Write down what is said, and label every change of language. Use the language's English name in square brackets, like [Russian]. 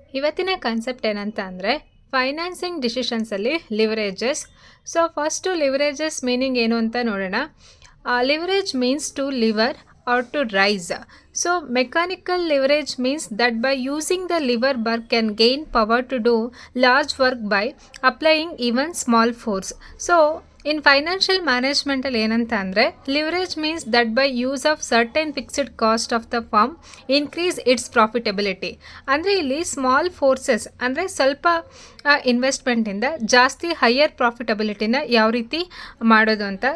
[Kannada] ಇವತ್ತಿನ ಕಾನ್ಸೆಪ್ಟ್ ಏನಂತ ಅಂದರೆ financing ಡಿಸಿಷನ್ಸಲ್ಲಿ leverages. [English] so first leverages meaning [Kannada] ಏನು ಅಂತ ನೋಡೋಣ. [English] Leverage means to lever or to rise. So mechanical leverage means that by using the lever bar can gain power to do large work by applying even small force. So in financial management [Kannada] ಅಲ್ಲಿ ಏನಂತ ಅಂದರೆ [English] Leverage means that by use of certain fixed cost of the firm increase its profitability. [Kannada] ಅಂದರೆ ಇಲ್ಲಿ small forces ಅಂದರೆ ಸ್ವಲ್ಪ ಇನ್ವೆಸ್ಟ್ಮೆಂಟಿಂದ ಜಾಸ್ತಿ higher ಪ್ರಾಫಿಟಬಿಲಿಟಿನ ಯಾವ ರೀತಿ ಮಾಡೋದು ಅಂತ.